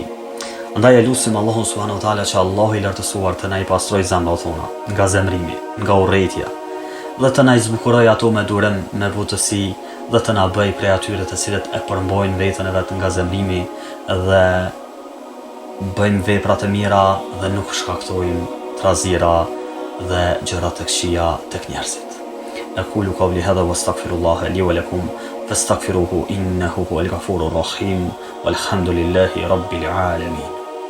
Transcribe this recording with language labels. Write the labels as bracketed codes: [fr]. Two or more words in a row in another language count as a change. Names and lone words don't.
[sq] Andaj e lutim Allahun [ar] سبحانه وتعالى [sq] që Allahu i lartësuar të na i pastroj zemrat tona nga zemrimi, nga urrëtia, dhe të na i zbukuroj ato me durim, me butësi, dhe të na bëj prej atyre të cilët e përmbojnë veten e vet nga zemrimi dhe bëjnë vepra të mira dhe nuk shkaktojnë trazira dhe gjëra të këqija tek njerëzit. [ar] أقول قولي هذا وأستغفر الله لي ولكم فاستغفروه إنه هو الغفور الرحيم والحمد لله رب العالمين.